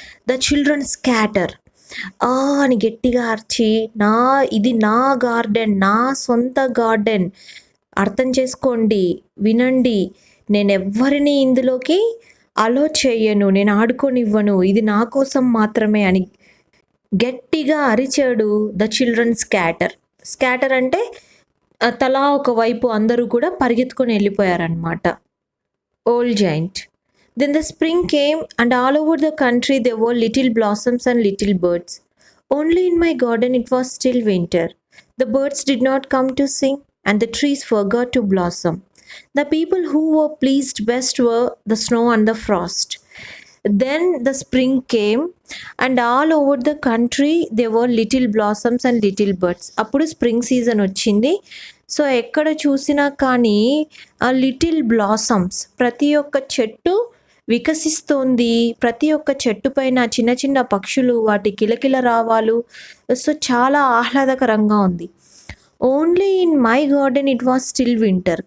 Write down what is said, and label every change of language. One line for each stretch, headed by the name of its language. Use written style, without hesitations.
English: The children scatter.
Telugu: అని గట్టిగా అరిచి, ఇది నా గార్డెన్, నా సొంత గార్డెన్, అర్థం చేసుకోండి, వినండి, నేను ఎవ్వరిని ఇందులోకి అలో చేయను, నేను ఆడుకోనివ్వను, ఇది నా కోసం మాత్రమే అని గట్టిగా అరిచాడు ద చిల్డ్రన్ స్కాటర్. స్కాటర్ అంటే తలా ఒకవైపు అందరూ కూడా పరిగెత్తుకొని వెళ్ళిపోయారనమాట.
English: Old giant. Then the spring came, and all over the country there were little blossoms and little birds. Only in my garden it was still winter. The birds did not come to sing, and the trees forgot to blossom. The people who were pleased best were the snow and the frost. Then the spring came, and all over the country there were little blossoms and little birds.
Telugu: అప్పుడు spring season వచ్చింది. So ఎక్కడ చూసినా కానీ ఆ little blossoms, ప్రతి ఒక్క చెట్టు వికసిస్తోంది, ప్రతి ఒక్క చెట్టు పైన చిన్న చిన్న పక్షులు, వాటి కిలకిల రావాలు. సో చాలా ఆహ్లాదకరంగా ఉంది.
English: Only in my garden it was still winter.